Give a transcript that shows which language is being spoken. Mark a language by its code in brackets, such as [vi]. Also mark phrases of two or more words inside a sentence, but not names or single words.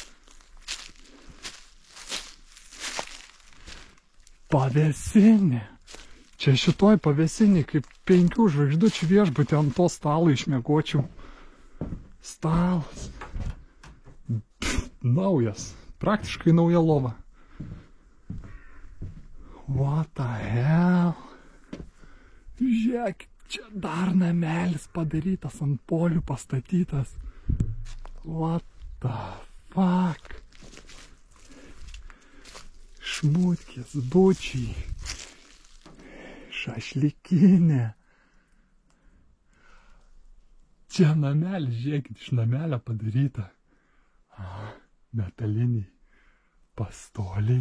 [lt] Pavėsinė. Čia šitoj pavėsinė, kaip 5 žvaigždučių viešbutį ant to stalo išmiegočiau. Stalas. Naujas. Praktiškai nauja lova. [en] What the hell? [lt] Žiūrėk, čia dar namelis padarytas, ant polių pastatytas. [en] What the fuck? [lt] Šmutkės, bučiai. Šašlikinė. Čia namelis, žiūrėkit, iš namelio padaryta. Metaliniai pastoliai.